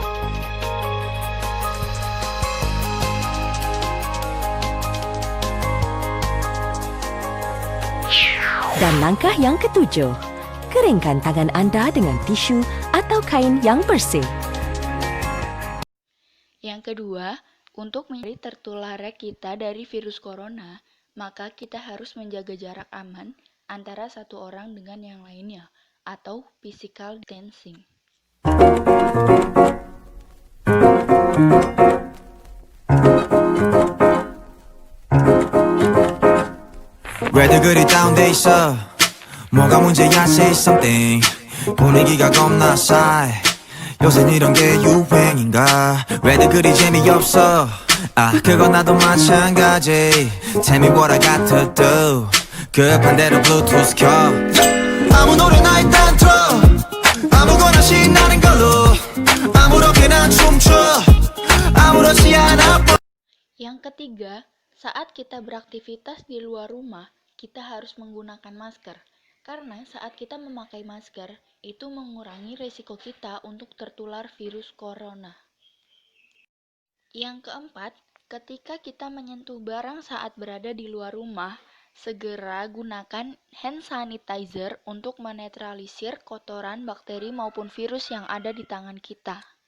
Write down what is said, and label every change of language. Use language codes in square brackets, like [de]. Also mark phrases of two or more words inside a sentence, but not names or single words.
[id] Dan langkah yang ketujuh, keringkan tangan anda dengan tisu atau kain yang bersih. Yang kedua, untuk menghindari tertularnya kita dari virus corona, maka kita harus menjaga jarak aman antara satu orang dengan yang lainnya, atau [en] physical distancing. [ko] 왜들 그리 다운돼 있어 뭐가 문제야 [en] say something [ko] 분위기가 겁나 싸해 요새 이런 게 유행인가 왜들 그리 재미없어 아 그건 나도 마찬가지 [en] Tell me what I got to do [ko] 급한 대로 블루투스 켜 아무 노래나 일단 틀어 아무거나 신나는 걸로 아무렇게나 춤춰 아무렇지 않아. [id] Yang ketiga, saat kita beraktivitas di luar rumah, kita harus menggunakan masker. Karena saat kita memakai masker, itu mengurangi risiko kita untuk tertular virus corona. Yang keempat, ketika kita menyentuh barang saat berada di luar rumah, segera gunakan [en] hand sanitizer [id] untuk menetralisir kotoran, bakteri maupun virus yang ada di tangan kita.